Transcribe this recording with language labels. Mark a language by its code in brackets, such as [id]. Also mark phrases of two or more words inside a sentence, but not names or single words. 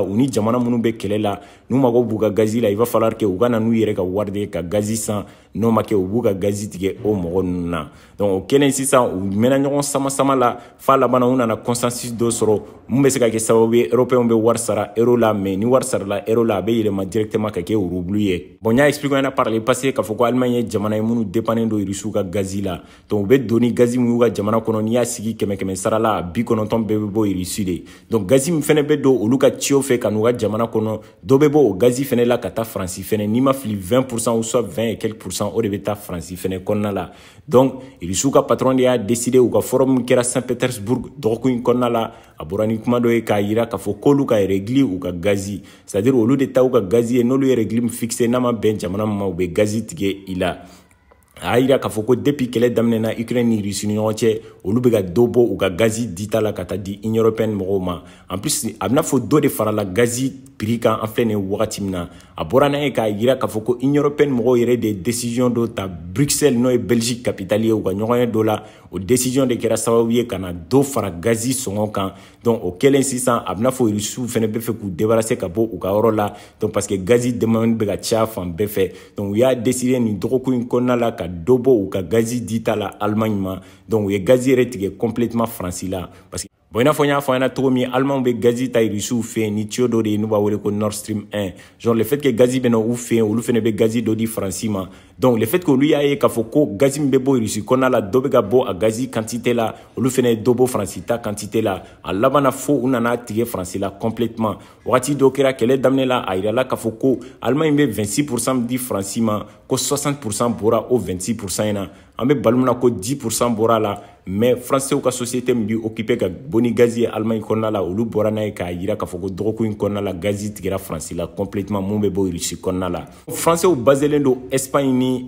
[bm] u ni jamana minnu bɛ kɛlɛ la n'u mago b'u ka gazi la [fr] il va falloir que [bm] u ka na n'u yɛrɛ ka wari de ka gazi san n'o ma kɛ u b'u ka gazi tigɛ o mɔgɔ ninnu na donc o kɛlen sisan u mɛnna ɲɔgɔn sama la f'a labanna u nana consensus dɔ sɔrɔ mun bɛ se ka kɛ sababu ye européens bɛ wari sara euro la mais ni wari sarala euro la a bɛ yɛlɛma directement ka kɛ rouble ye bon n y'a expliqué ɲɛna [fr] par le passé [bm] k'a fɔ ko Allemagne ye jamana ye minnu dépendent don Russiw ka gazi la donc u bɛ don ni gazi min y'u ka jamana kɔnɔ n'i y'a sigi 100 sara la 90 bɛɛ bɛ bɔ Russie de donc gazi min fɛnɛ bɛ don olu ka ciw fɛ ka n'u ka jamana kɔnɔ dɔ bɛ bɔ o gazi fɛnɛ la ka taa Faransi fɛnɛ n'i ma fili 20% [fr] ou soit 20 et quelques pourcents [bm] o de bɛ taa Faransi fɛnɛ kɔnɔna la donc Russiw ka patron de y'a décidé u ka forum min kɛra Saint-Pétersbourg dɔgɔkun in kɔnɔna la a bɔra ni kuma dɔ ye k'a yira k'a fɔ k'olu ka régler u ka gazi [fr] c'est-à-dire [bm] olu de ta u ka gazi ye n'olu ye régler min fixé n'a ma bɛn jamana min ma u bɛ gazi tigɛ i la a y'a yira k'a fɔ ko depuis kɛlɛ daminɛna Ukraine ni Russie ni ɲɔgɔn cɛ olu bɛ ka dɔ bɔ u ka gazi dita la ka taa di Union européenne mɔgɔw ma [fr] en plus [bm] a bɛna fɔ dɔ de farala gazi prix kan an filɛ nin wagati min na a bɔra n'a ye k'a yira k'a fɔ ko Union européenne mɔgɔw yɛrɛ de décision dɔ ta Bruxelles n'o ye Belgique capitale ye u ka ɲɔgɔnye dɔ la o décision de kɛra sababu ye ka na dɔ fara gazi sɔngɔ kan donc o kɛlen sisan a bɛna fɔ Russiw fɛnɛ bɛ fɛ k'u débarrasser ka bɔ u ka yɔrɔ la donc [fr] parce que [bm] gazi demande bɛ ka caya fan bɛɛ fɛ donc u y'a décider nin dɔgɔkun in kɔnɔna la ka dɔ bɔ u ka gazi dita la Allemagne ma donc u ye gazi yɛrɛ tigɛ complètement Faransi la [fr] parce que [bm] bon i n'a fɔ n y'a fɔ an ɲɛna cogo min Allemagne bɛ gazi ta Russiw fɛ yen ni tuyau dɔ de ye n'u b'a wele ko Nord Stream 1 genre [fr] le fait que [bm] gazi bɛ na u fɛ yen olu fɛnɛ bɛ gazi dɔ di Faransi ma donc [fr] le fait que [bm] olu y'a ye k'a fɔ ko gazi min bɛ bɔ Russie kɔnɔna la dɔ bɛ ka bɔ a gazi quantité la olu fɛnɛ ye dɔ bɔ Faransi ta quantité la a labanna fo u nana tigɛ Faransi la complètement wagati dɔ kɛra kɛlɛ daminɛ la a yirala k'a fɔ ko Allemagne bɛ 26% di Faransi ma ko 60% bɔra o 26% in na an bɛ balo min na ko 10% bɔra la mais français ka société min bi occupé ka boni gazi ye Allemagne kɔnɔna la olu bɔra n'a ye k'a yira k'a fɔ ko dɔgɔkun in kɔnɔna la gazi tigɛra Faransi la complètement mun bɛ bɔ Russie kɔnɔna la français baselen don Espagne ni